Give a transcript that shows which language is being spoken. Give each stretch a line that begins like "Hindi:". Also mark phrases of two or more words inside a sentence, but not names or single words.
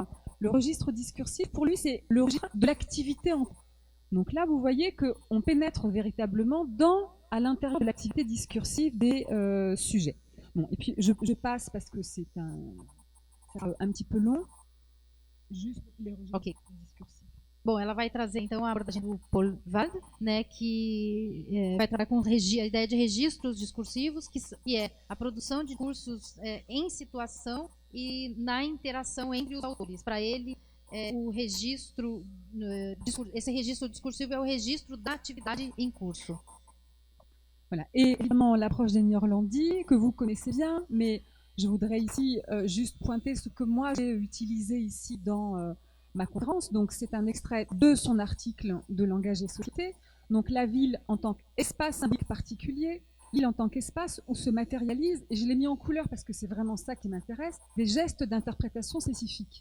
French: Le registre discursif, pour lui, c'est le registre de l'activité en cours. Donc là, vous voyez qu'on pénètre véritablement à l'intérieur de l'activité discursive des sujets. Bon, et puis je passe parce que c'est un petit peu long. Juste les registres discursifs.
Portuguese: Bom, ela vai trazer então a abordagem do Paul Wald, né, que vai trabalhar com a ideia de registros discursivos, que é a produção de discursos em situação e na interação entre os autores. Para ele, o registro, esse registro discursivo é o registro da atividade em curso.
French: Voilà. Et évidemment, l'approche des Néerlandais, que vous connaissez bien, mais je voudrais ici juste pointer ce que moi j'ai utilisé ici dans ma conférence. Donc, c'est un extrait de son article de Langage et Société. Donc, la ville en tant qu'espace symbolique particulier, l'île en tant qu'espace où se matérialise, et je l'ai mis en couleur parce que c'est vraiment ça qui m'intéresse, des gestes d'interprétation spécifiques.